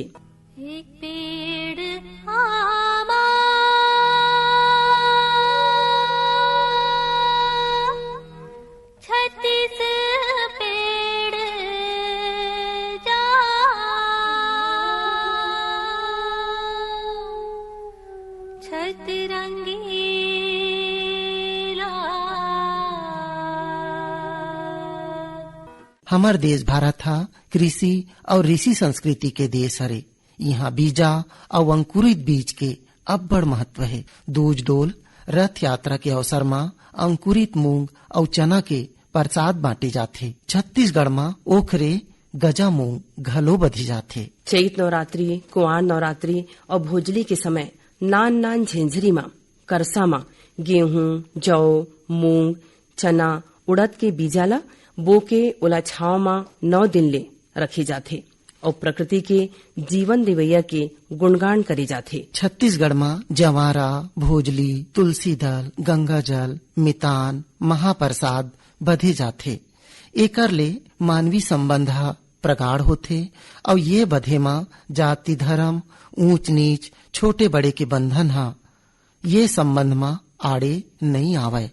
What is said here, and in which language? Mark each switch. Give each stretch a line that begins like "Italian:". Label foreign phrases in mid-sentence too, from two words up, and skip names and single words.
Chhattisgarhi: एक पेड़ आमा छत्तीस पेड़ जाम, रंगीला। हमार देश भारत हा कृषि और ऋषि संस्कृति के देश हरे। यहाँ बीजा और अंकुरित बीज के अब्बड़ महत्व है। दूज डोल रथ यात्रा के अवसर में अंकुरित मूंग और चना के प्रसाद बांटे जाते। छत्तीसगढ़ में ओखरे गजा मूंग घलो बधी जाते। चैत नवरात्रि, कुआर नवरात्रि और भोजली के समय नान नान झेंझरी में करसा में गेहूं, जौ, मूंग, चना, उड़द के बीजाला बो के ओला छाव में 9 दिन ले रखे जाते और प्रकृति के जीवन दिवैया के गुणगान करे जाते। छत्तीसगढ़ में जवारा, भोजली, तुलसी दल, गंगा जल, मितान, महाप्रसाद बधे जाते। एकर ले मानवी संबंध प्रगाढ़ होते और ये बधे में जाति, धर्म, ऊंच नीच, छोटे बड़े के बंधन हा ये संबंध में आड़े नहीं आवे।